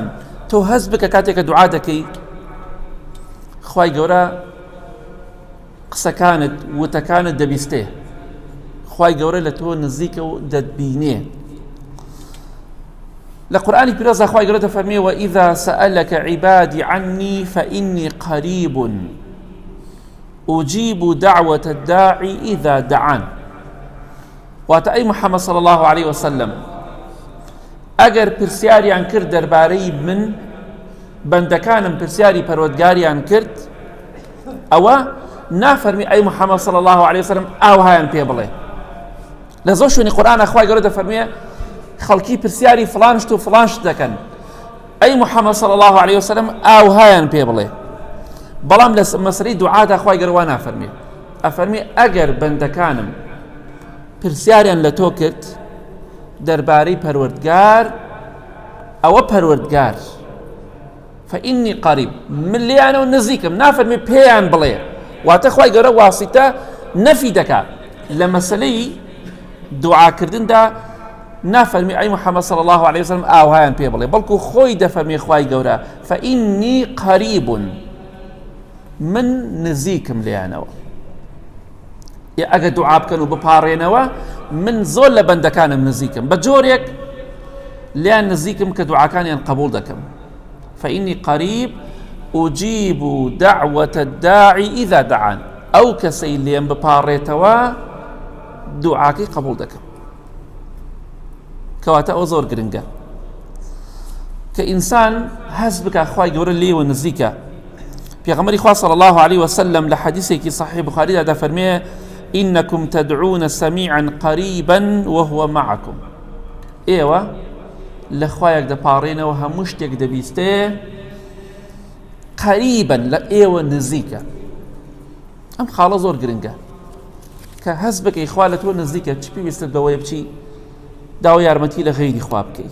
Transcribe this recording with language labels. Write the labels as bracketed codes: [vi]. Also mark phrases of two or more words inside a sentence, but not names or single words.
[ckb] تۆ هەست بکە کاتێکە دوعا دەکەی خوای گەورە قسەکانت وتەکانت دەبیستێ، خوای گەورە لە تۆ نزیکە و دەتبینێ. لە قورئانی پیرۆزدا خوای گەورە دەفەرمێ [ar] وإذا سألك عبادي عني فإني قريب أجيب دعوة الداعي إذا دعان. [ckb] واتە ئەی محەممەد [ar] صلی الله عليه وسلم [ckb] ئەگەر پرسیاریان کرد دەربارەی من، بەندەکانم پرسیاری پەروەردگاریان کرد، ئەوە نافەرمی ئەی محەممەد [ar] صلی الله عليه وسلم [ckb] ئاوهایان پێ بڵێ. لە زۆر شوێنی قورئانە خوای گەورە دەفەرمێ خەڵکی پرسیاری فڵان شت و فڵان شت دەکەن، ئەی محەممەد [ar] صلی الله عليه وسلم [ckb] ئاوهایان پێ بڵێ. بەڵام لە مەسەلەی دوعادا خوای گەورە وا نافەرمێ، ئەفەرمێ ئەگەر بەندەکانم پرسیاریان لە تۆ کرد دەربارەی پەروەردگار، ئەوە پەروەردگار [ar] فإني قريب، [ckb] من لێیانەوە نزیکم، نافەرمێ پێیان بڵێ. واتە خوای گەورە واسیتە نەفی دەکات لە مەسەلەی دوعاکردندا، نافەرمی ئەی محەممەد [ar] صلی الله عليه وسلم [ckb] ئاوهایان پێ بڵێ، بەڵکو خۆی دەفەرمێ خوای گەورە [ar] فإني قريب، [ckb] من نزیکم لێیانەوە. ئەگە دوعا بکەن و بپاڕێنەوە من زۆر لە بەندەکانم نزیکم، بە جۆرێک لیان نزیکم کە دوعاکانیان قبول دەکەم. [ar] فإني قريب أجيب دعوة الداعي إذا دعان، [ckb] أو كسي ليم بپاڕێتەوە دوعاکەی قبول دەکەم. کەواتە ئەوە زۆر گرنگە کە ئینسان هەست بکە خوای گەورە لێوە نزیکە. پێغەمبەری خوا [ar] صلی الله عليه وسلم [ckb] لە حەدیثێکی صحیح بوخاریدا دەفەرمێ [ar] إنكم تدعون سميعا قريبا وهو معكم. [ckb] ئێوە لە خوایەک دەپاڕێنەوە هەموو شتێک دەبیستێ قەریبەن لە ئێوە نزیکە. ئەم خاڵە زۆر گرنگە کە هەست بکەی خوا لە تۆ نزیکە، چ پێویستت بەوەیە بچی داوای یارمەتی لە غەیری خوا بکەی.